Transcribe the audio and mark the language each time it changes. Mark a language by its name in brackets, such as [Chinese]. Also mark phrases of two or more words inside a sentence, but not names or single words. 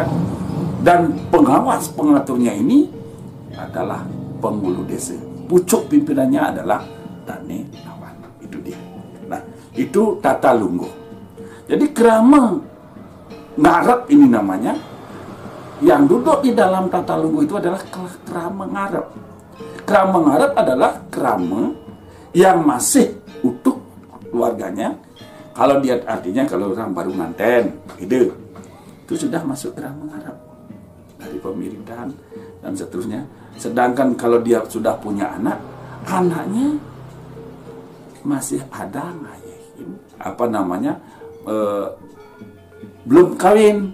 [Indonesian] Dan pengawas pengaturnya ini adalah penghulu desa. Pucuk pimpinannya adalah Tane Nawan. Itu dia. Nah, itu tata lungguh. Jadi kerama ngarep ini namanya. Yang duduk di dalam tata lungguh itu adalah kerama ngarep. Kerama ngarep adalah kerama yang masih utuh keluarganya. Kalau dia artinya kalau orang baru nganten, itu sudah masuk kerama ngarep dari pemiritan dan seterusnya. Sedangkan kalau dia sudah punya anak, anaknya masih ada ngayahin, belum kawin.